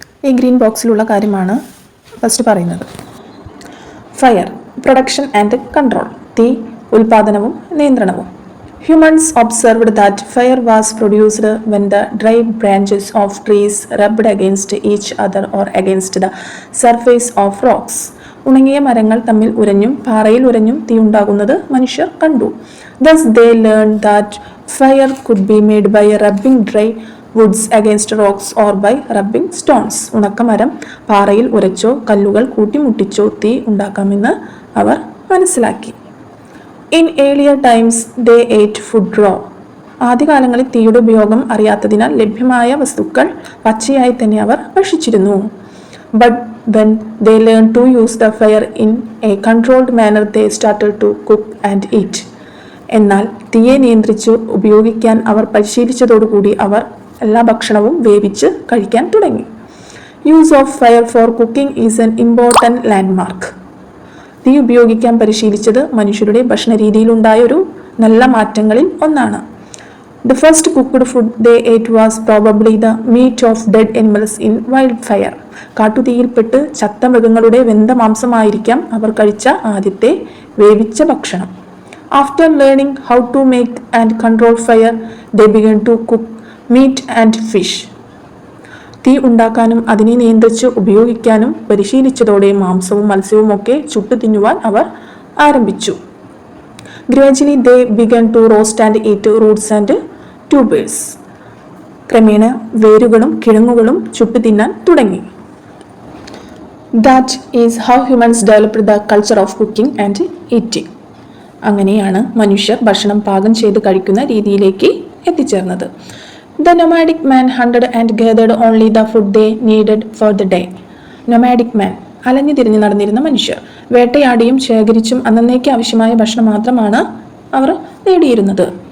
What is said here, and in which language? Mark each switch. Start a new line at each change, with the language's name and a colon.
Malayalam: ഈ ഗ്രീൻ ബോക്സിലുള്ള കാര്യമാണ് ഫസ്റ്റ് പറയുന്നത്.
English: fire, production and control,
Malayalam: തീ, ഉൽപാദനവും നിയന്ത്രണവും.
English: Humans observed that fire was produced when the dry branches of trees rubbed against each other or against the surface of rocks.
Malayalam: ഉണങ്ങിയ മരങ്ങൾ തമ്മിൽ ഉരഞ്ഞും പാറയിൽ ഉരഞ്ഞും തീ ഉണ്ടാകുന്നത് മനുഷ്യർ കണ്ടു.
English: Thus they learned that fire could be made by rubbing dry woods against rocks or by rubbing stones.
Malayalam: ഉണക്കമരം പാറയിൽ ഉരച്ചോ കല്ലുകൾ കൂട്ടിമുട്ടിച്ചോ തീ ഉണ്ടാക്കാമെന്ന് അവർ മനസ്സിലാക്കി.
English: In earlier times they ate food raw.
Malayalam: ആദ്യകാലങ്ങളിൽ തീയുടെ ഉപയോഗം അറിയാത്തതിനാൽ ലഭ്യമായ വസ്തുക്കൾ പച്ചയായി തന്നെ അവർ ഭക്ഷിച്ചിരുന്നു.
English: But when they learned to use the fire in a controlled manner they started to cook and eat.
Malayalam: എന്നാൽ തീയെ നിയന്ത്രിച്ച് ഉപയോഗിക്കാൻ അവർ പരിശീലിച്ചതോടുകൂടി അവർ എല്ലാ ഭക്ഷണവും വേവിച്ച് കഴിക്കാൻ തുടങ്ങി.
English: Use of fire for cooking is an important landmark.
Malayalam: തീ ഉപയോഗിക്കാൻ പരിശീലിച്ചത് മനുഷ്യരുടെ ഭക്ഷണ രീതിയിലുണ്ടായ ഒരു നല്ല മാറ്റങ്ങളിൽ ഒന്നാണ്.
English: The first cooked food they ate was probably the meat of dead animals in wild fire.
Malayalam: കാട്ടുതീയിൽപ്പെട്ട് ചത്ത മൃഗങ്ങളുടെ വെന്ത മാംസമായിരിക്കാം അവർ കഴിച്ച ആദ്യത്തെ വേവിച്ച ഭക്ഷണം.
English: After learning how to make and control fire, they began to cook meat and fish.
Malayalam: തീ ഉണ്ടാക്കാനും അതിനെ നിയന്ത്രിച്ച് ഉപയോഗിക്കാനും പരിശീലിച്ചതോടെ മാംസവും മത്സ്യവും ഒക്കെ ചുട്ടു തിന്നുവാൻ അവർ ആരംഭിച്ചു.
English: Gradually they began to roast and eat roots and tubers.
Malayalam: ക്രമേണ വേരുകളും കിഴങ്ങുകളും ചുട്ടു തിന്നാൻ തുടങ്ങി.
English: That is how humans developed the culture of cooking and eating.
Malayalam: അങ്ങനെയാണ് മനുഷ്യർ ഭക്ഷണം പാകം ചെയ്ത് കഴിക്കുന്ന രീതിയിലേക്ക് എത്തിച്ചേർന്നത്.
English: The nomadic man hunted and gathered only the food they needed for the day.
Malayalam: Nomadic മാൻ, അലഞ്ഞു തിരിഞ്ഞ് നടന്നിരുന്ന മനുഷ്യർ, വേട്ടയാടിയും ശേഖരിച്ചും അന്നേക്ക് ആവശ്യമായ ഭക്ഷണം മാത്രമാണ് അവർ നേടിയിരുന്നത്.